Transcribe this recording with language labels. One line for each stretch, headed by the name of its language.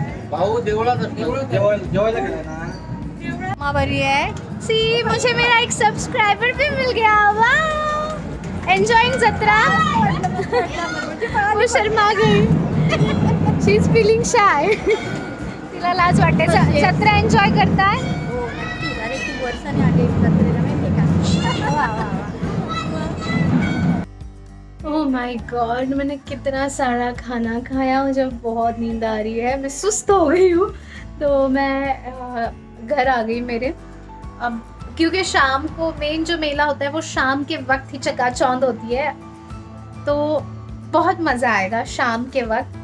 Marathi: भाऊ देवळात जेवायला गेला ना।
Hindi: माँ बरी है। सी, मुझे मेरा एक सब्सक्राइबर भी मिल गया।
English: वाह, एंजॉयिंग जत्रा।
Hindi: वो शर्मा गई।
English: She is feeling shy.
Marathi: तिला लाज वाटते।
Hindi: जत्रा एंजॉय करता है।
Marathi: अरे खूप वर्षाने आले जत्रेला माहिती का?
English: oh my God,
Hindi: मैंने कितना सारा खाना खाया, मुझे बहुत नींद आ रही है, मैं सुस्त हो गई हूँ। तो मैं घर आ गई मेरे। अब क्योंकि शाम को मेन जो मेला होता है वो शाम के वक्त ही चकाचौंध होती है, तो बहुत मज़ा आएगा शाम के वक्त।